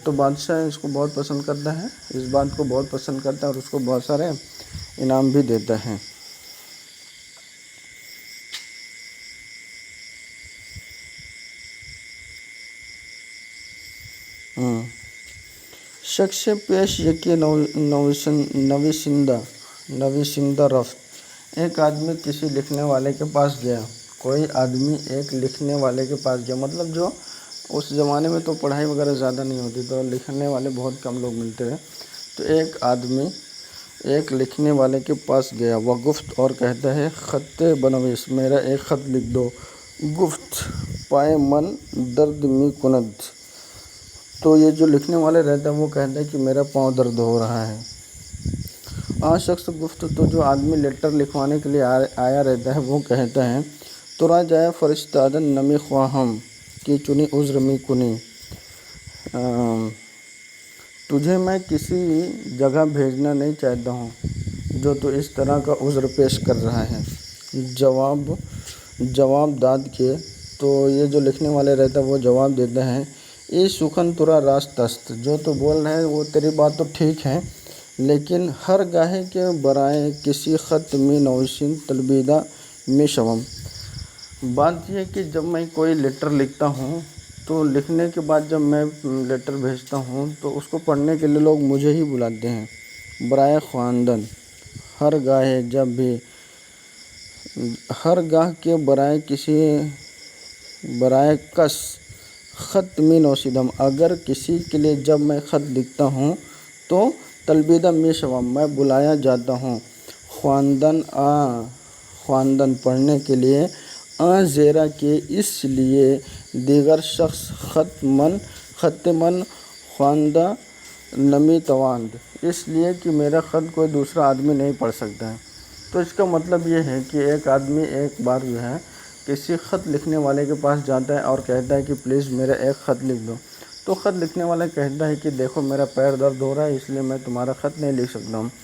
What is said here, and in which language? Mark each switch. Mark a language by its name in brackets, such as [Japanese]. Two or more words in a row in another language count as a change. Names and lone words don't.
[Urdu] تو بادشاہ اس کو بہت پسند کرتا ہے، اس بات کو بہت پسند کرتا ہے اور اس کو بہت سارے انعام بھی دیتا ہے۔ [Persian] شخص پیش یکی نویسندہ رفت، [Urdu] ایک آدمی کسی لکھنے والے کے پاس گیا۔ کوئی آدمی ایک لکھنے والے کے پاس گیا، مطلب جو اس زمانے میں تو پڑھائی وغیرہ زیادہ نہیں ہوتی، تو لکھنے والے بہت کم لوگ ملتے تھے۔ تو ایک آدمی ایک لکھنے والے کے پاس گیا، وہ گفت اور کہتا ہے [Persian] خط بنویس، [Urdu] میرا ایک خط لکھ دو۔ [Persian] گفت پائے من درد می کند، [Urdu] تو یہ جو لکھنے والے رہتا ہے وہ کہتا ہے کہ میرا پاؤں درد ہو رہا ہے۔ [Persian] شخص گفت، [Urdu] تو جو آدمی لیٹر لکھوانے کے لیے آیا رہتا ہے وہ کہتا ہے [Persian] ترا جائے فرستادن نمی خواہم کی چنی عذر می کنی، [Urdu] تجھے میں کسی جگہ بھیجنا نہیں چاہتا ہوں جو تو اس طرح کا عذر پیش کر رہا ہے۔ [Persian] جواب داد کے، [Urdu] تو یہ جو لکھنے والے رہتا ہے وہ جواب دیتا ہے [Persian] ای سخن ترا راست است، [Urdu] جو تو بول رہے ہیں وہ تیری بات تو ٹھیک ہے، لیکن [Persian] ہر گاہے کے برائے کسی خط می نویسن تلبیدہ می شوم۔ [Urdu] بات یہ ہے کہ جب میں کوئی لیٹر لکھتا ہوں تو لکھنے کے بعد جب میں لیٹر بھیجتا ہوں تو اس کو پڑھنے کے لیے لوگ مجھے ہی بلاتے ہیں۔ [Persian] برائے خواندن، ہر گاہے [Urdu] جب بھی، [Persian] ہر گاہ کے برائے کسی، برائے کس خط می نوشیدم، [Urdu] اگر کسی کے لیے جب میں خط لکھتا ہوں تو [Persian] تلبیدہ می شوم، [Urdu] میں بلایا جاتا ہوں۔ [Persian] خواندن [Urdu] پڑھنے کے لیے، [Persian] زیرہ کہ [Urdu] اس لیے [Persian] دیگر شخص خط من خواندہ نمی تواند، [Urdu] اس لیے کہ میرا خط کوئی دوسرا آدمی نہیں پڑھ سکتا ہے۔ تو اس کا مطلب یہ ہے کہ ایک آدمی ایک بار جو ہے کسی خط لکھنے والے کے پاس جاتا ہے اور کہتا ہے کہ پلیز میرا ایک خط لکھ دو، تو خط لکھنے والا کہتا ہے کہ دیکھو میرا پیر درد ہو رہا ہے اس لیے میں تمہارا خط نہیں لکھ سکتا ہوں۔